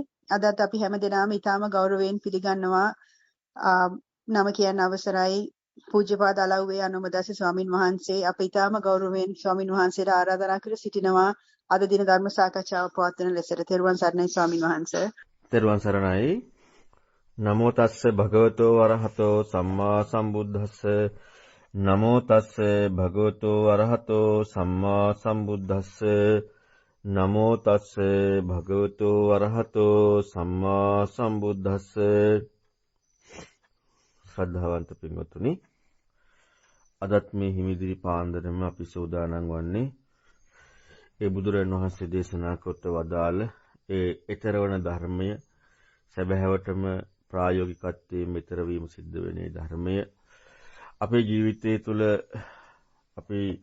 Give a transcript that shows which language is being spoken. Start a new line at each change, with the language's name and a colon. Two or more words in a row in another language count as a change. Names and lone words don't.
Sinhala: අදත් අපි හැම දෙනාම ඊටාම ගෞරවයෙන් පිළිගන්නවා. නම කියන්න අවසරයි. පූජ්‍යපාද අලව්වේ අනුමදස ස්වාමින් වහන්සේ අප ඊටාම ගෞරවයෙන් ස්වාමින් වහන්සේට ආරාධනා කර සිටිනවා. අද දින ධර්ම සාකච්ඡාව පවත්වන ලෙසට තෙරුවන් සරණයි ස්වාමින් වහන්සේ. තෙරුවන් සරණයි.
Pali: නමෝ තස්ස භගවතෝ වරහතෝ සම්මා සම්බුද්දස්ස නමෝ තස්ස භගවතෝ වරහතෝ සම්මා සම්බුද්දස්ස නමෝ තස්ස භගවතෝ වරහතෝ සම්මා සම්බුද්දස්ස.
Sinhala: ශ්‍රද්ධාවන්ත පින්වත්නි, අදත් මේ හිමිදිරි පාන්දරම අපි සූදානම් වන්නේ ඒ බුදුරජාණන් වහන්සේ දේශනා කොට වදාළ ඒ ඊතරවන ධර්මය සැබෑවටම ප්‍රායෝගිකත්වයෙන් මෙතර වීම සිද්ධ වෙන්නේ ධර්මය අපේ ජීවිතය තුළ අපි